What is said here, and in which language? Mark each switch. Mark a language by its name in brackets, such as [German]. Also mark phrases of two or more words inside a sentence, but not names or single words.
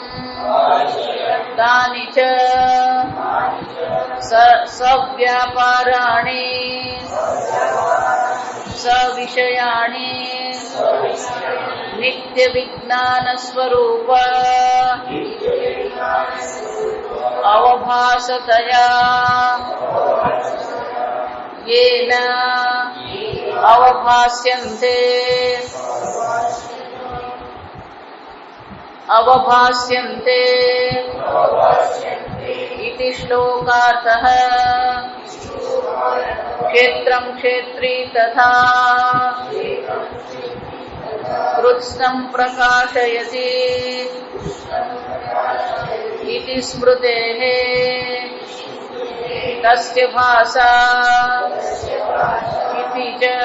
[Sanskrit] તાનિ ચ સવ્યાપારાણિ સવિષયાણિ નિત્ય વિજ્ઞાન સ્વરૂપ અવભાસતયા યેન અવભાસ્યન્તે इति श्लोकार्थः क्षेत्रं क्षेत्री तथा कृत्स्नं प्रकाशयति इति स्मृतेः तस्य भासा इति च